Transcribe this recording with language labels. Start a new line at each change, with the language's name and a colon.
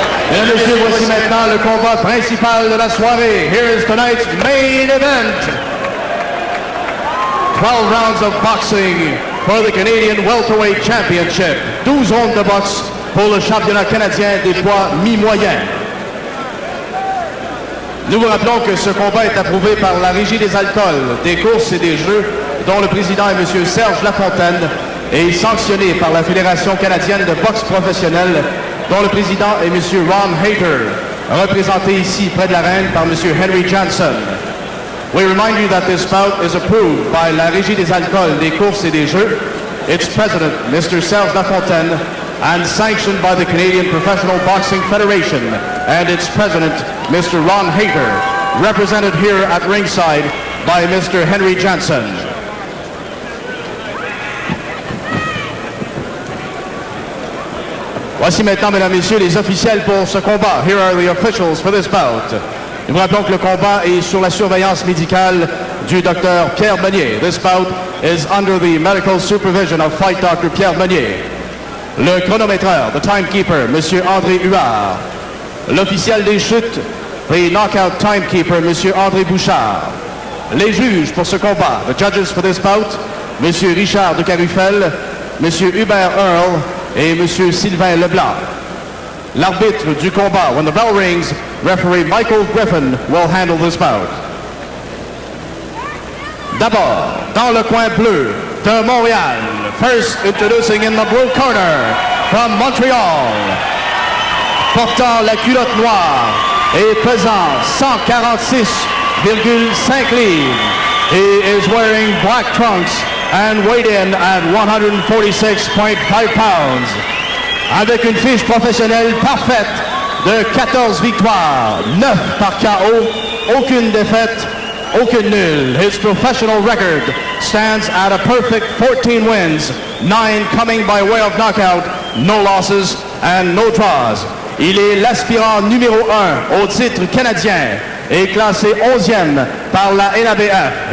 French: Mesdames et messieurs, voici maintenant le combat principal de la soirée.
English: Here is tonight's main event. 12 rounds of boxing for the Canadian Welterweight Championship.
French: 12 rondes de boxe pour le championnat canadien des poids mi-moyens. Nous vous rappelons que ce combat est approuvé par la Régie des alcools, des courses et des jeux, dont le président est M. Serge Lafontaine, et sanctionné par la Fédération canadienne de boxe professionnelle, dont le président est M. Ron Hayter. représenté ici près de l'arène par M.
English: Henry Johnson. We remind you that this bout is approved by la Régie des alcools, des courses et des jeux, its president, Mr. Serge Lafontaine, and sanctioned by the Canadian Professional Boxing Federation and its president, Mr. Ron Hayter, represented here at ringside by Mr. Henry Johnson.
French: Voici maintenant, mesdames et messieurs, les officiels pour ce combat.
English: Here are the officials for this bout.
French: Nous vous rappelons que le combat est sous la surveillance médicale du Dr. Pierre Meunier.
English: This bout is under the medical supervision of Fight Dr.
French: Pierre Meunier. Le chronométreur,
English: the timekeeper,
French: Monsieur André Huard. L'officiel des chutes,
English: the knockout timekeeper,
French: Monsieur André Bouchard. Les juges pour ce combat,
English: the judges for this bout,
French: Monsieur Richard de Carufel, Monsieur Hubert Earl et Monsieur Sylvain Leblanc. L'arbitre du combat,
English: when the bell rings, referee Michael Griffin will handle this bout.
French: D'abord, dans le coin bleu de Montréal,
English: first introducing in the blue corner from Montreal,
French: portant la culotte noire et pesant 146,5 livres.
English: He is wearing black trunks and weighed in at 146.5 pounds.
French: Avec une fiche professionnelle parfaite de 14 victoires, 9 par KO, aucune défaite, aucune nulle.
English: His professional record stands at a perfect 14 wins, 9 coming by way of knockout, no losses and no draws.
French: Il est l'aspirant numéro 1 au titre canadien et classé 11e par la NABF.